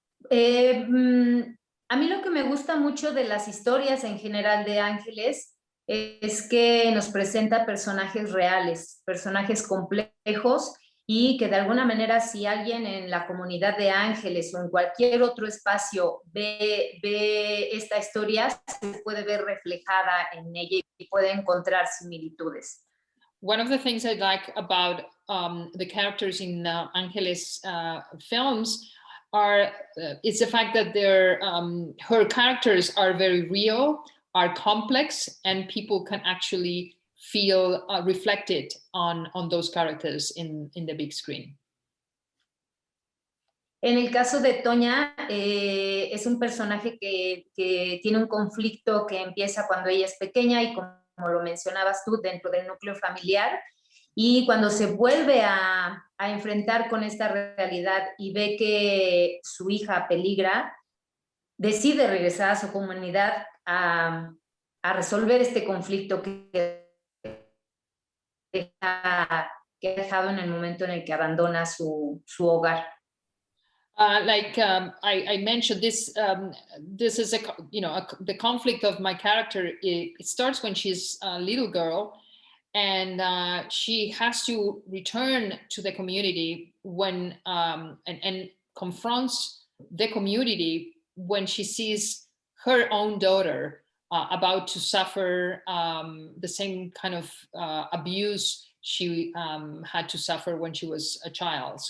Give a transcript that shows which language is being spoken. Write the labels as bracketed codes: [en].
[es] A mí lo que me gusta mucho de las historias en general de Ángeles es que nos presenta personajes reales, personajes complejos, y que de alguna manera si alguien en la comunidad de Ángeles o en cualquier otro espacio ve esta historia, se puede ver reflejada en ella y puede encontrar similitudes. [en] One of the things I like about the characters in Ángeles films is the fact that her characters are very real, are complex, and people can actually feel reflected on those characters in the big screen. [es] En el caso de Tonya, es un personaje que tiene un conflicto que empieza cuando ella es pequeña y como lo mencionabas tú, dentro del núcleo familiar, y cuando se vuelve a enfrentar con esta realidad y ve que su hija peligra, decide regresar a su comunidad a resolver este conflicto que ha dejado en el momento en el que abandona su hogar. [en] I mentioned, this is the conflict of my character. It starts when she's a little girl, and she has to return to the community when and confronts the community when she sees her own daughter about to suffer the same kind of abuse she had to suffer when she was a child.